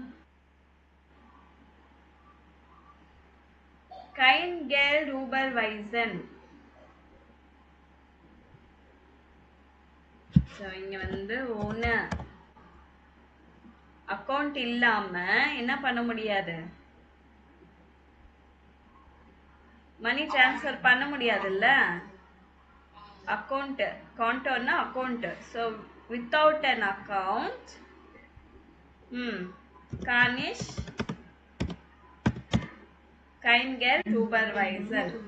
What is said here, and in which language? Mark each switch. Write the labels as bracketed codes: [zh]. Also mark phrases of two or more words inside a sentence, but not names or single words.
[de] Kein Geld überweisen. [ta] ஸோ இங்க வந்து ஒன்று அக்கௌண்ட் இல்லாம என்ன பண்ண முடியாது, [en] money transfer [ta] பண்ண முடியாதுல்ல. அக்கௌண்ட், கான்டோன்னா அக்கௌண்ட். [en] so without an account [de] kann ich kein Geld überweisen.